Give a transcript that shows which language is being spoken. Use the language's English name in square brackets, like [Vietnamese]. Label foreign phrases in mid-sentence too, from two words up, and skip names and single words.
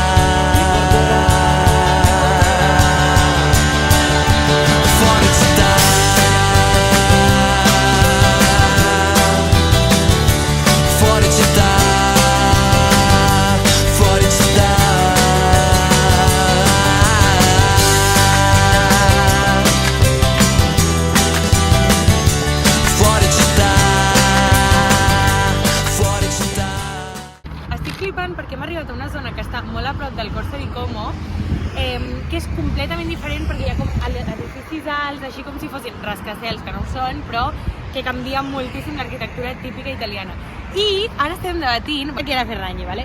[Italian] Fuori città, fuori città, fuori città. Fuori città, fuori città. [Catalan] Estic flipant perquè hem arribat a una zona que està molt a prop del Corso di Como, que és completament diferent perquè hi ha com edificis alts, així com si fossin rascacels, que no ho són, però que canvien moltíssim l'arquitectura típica italiana. I ara estem debatint, perquè era Ferragni, ¿vale?